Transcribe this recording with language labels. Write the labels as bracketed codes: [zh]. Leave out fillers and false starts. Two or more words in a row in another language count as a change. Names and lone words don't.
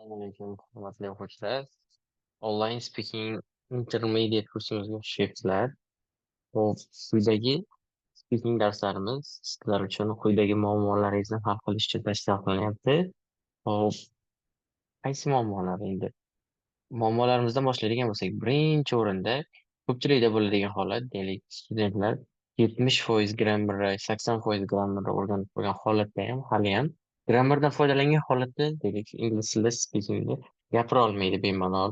[uz] alaykum, hurmatli o'quvchilar. [en] Online speaking intermediate [uz] kursimizga xush kelibsizlar. Hop, quyidagi speaking darslarimiz sizlar uchun quyidagi muammolaringizni hal qilish uchun tashkil qilinyapti. Hop, qaysi muammolar endi? Muammolarimizdan boshlaydigan bo'lsak, birinchi o'rinda ko'pchilikda bo'ladigan holat, deylik, studentlar 70% grammarni, 80% grammarni o'rganib qo'ygan holatda ham haliyam grammardan foydalangan holatda, deylik, ingliz tilida speakingni gapira olmaydi bemalol.